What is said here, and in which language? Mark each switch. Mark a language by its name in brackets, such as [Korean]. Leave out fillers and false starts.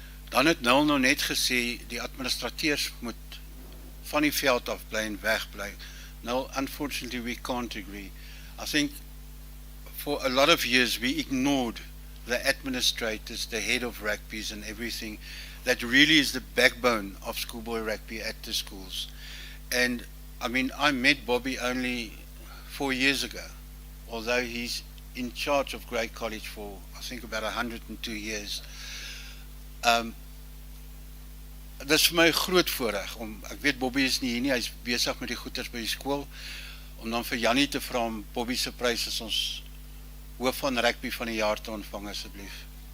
[Afrikaans] Dan het Nel nou net gesê, die administrateurs moet van die veld af bly en wegbly. [English] Now, unfortunately, we can't agree. I think for a lot of years we ignored the administrators, the head of rugby's and everything. That really is the backbone of schoolboy rugby at the schools. And I mean, I met Bobby only 4 years ago, although he's in charge of Grey College for, I think, about 102 years. [Afrikaans] Dit is vir my 'n groot voorreg om, ek weet Bobby is nie hier nie, hy is besig met die goeters by die skool, om dan vir Jannie te vra om Bobby se prys as ons hoof van rugby van die jaar te ontvang asseblief.